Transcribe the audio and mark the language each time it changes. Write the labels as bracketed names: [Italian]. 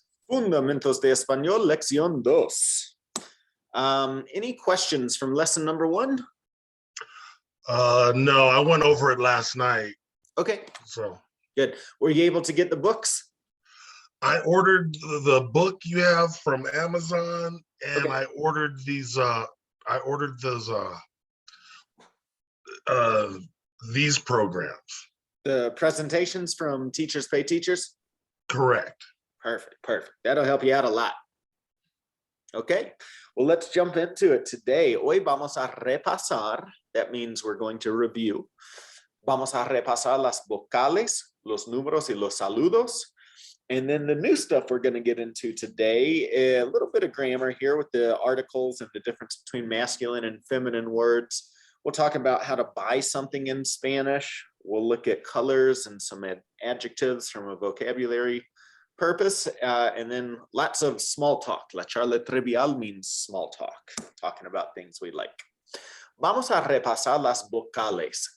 [Spanish] Fundamentos de Español, lección 2. [English] Any questions from lesson number 1? No, I went over it last night. Okay, So good. Were you able to get the books? I ordered the book you have from Amazon, and Okay. I ordered these. I ordered these programs. The presentations from Teachers Pay Teachers? Correct. Perfect, perfect. That'll help you out a lot. Okay, well, let's jump into it today. [Spanish] Hoy vamos a repasar. [English] That means we're going to review. [Spanish] Vamos a repasar las vocales, los números y los saludos. [English] And then the new stuff we're going to get into today, a little bit of grammar here with the articles and the difference between masculine and feminine words. We'll talk about how to buy something in Spanish. We'll look at colors and some adjectives from a vocabulary purpose, and then lots of small talk. [Spanish] La charla trivial [English] means small talk, talking about things we like. [Spanish] Vamos a repasar las vocales.